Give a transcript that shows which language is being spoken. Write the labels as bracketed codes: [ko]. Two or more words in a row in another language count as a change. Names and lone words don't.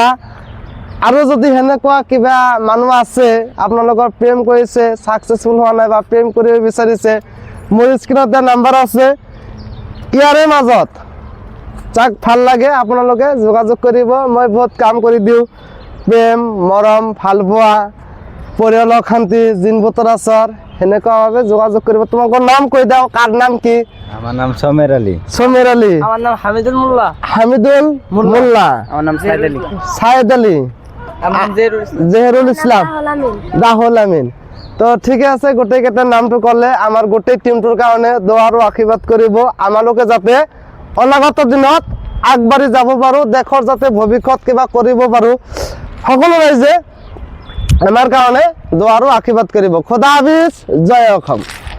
[as] আৰু যদি সেনেকুৱা কিবা মানুহ আছে আপোনালোকৰ প্ৰেম কৰিছে, ছাকচেছফুল হোৱা নাই বা প্ৰেম কৰিব বিচাৰিছে, মোৰ স্ক্ৰীনত দিয়া নাম্বাৰ আছে। ইয়াৰে মাজত যাক ভাল লাগে আপোনালোকে যোগাযোগ কৰিব। মই বহুত কাম কৰি দিওঁ, প্ৰেম, মৰম, ভাল পোৱা, পৰিয়ালৰ শান্তি, জিন বতৰাচৰ, সেনেকুৱাভাৱে যোগাযোগ কৰিব। তোমালোকৰ নাম কৈ দিওঁ, কাৰ নাম কি? [bn] আমার নাম সমের আলী। সমের আলী। আমার নাম হামিদুল মোল্লা। হামিদুল মোল্লা। আমার নাম সাইদ আলী। সাইদ আলী। আমার নাম জেহরুল ইসলাম। রাহুল আমিন। [as] তো ঠিক আছে, গোটেইকেইটাৰ নামটো ক'লে আমাৰ গোটেই টিমটোৰ কাৰণে দোৱা আৰু আশীৰ্বাদ কৰিব। আমালোকে যাতে অনাগত দিনত আগবাঢ়ি যাব পাৰোঁ, দেশৰ যাতে ভৱিষ্যত কিবা কৰিব পাৰোঁ, সকলো ৰাইজে আমাৰ কাৰণে দোৱা আৰু আশীৰ্বাদ কৰিব। [ur] خدا حافظ, [as] জয় অসম।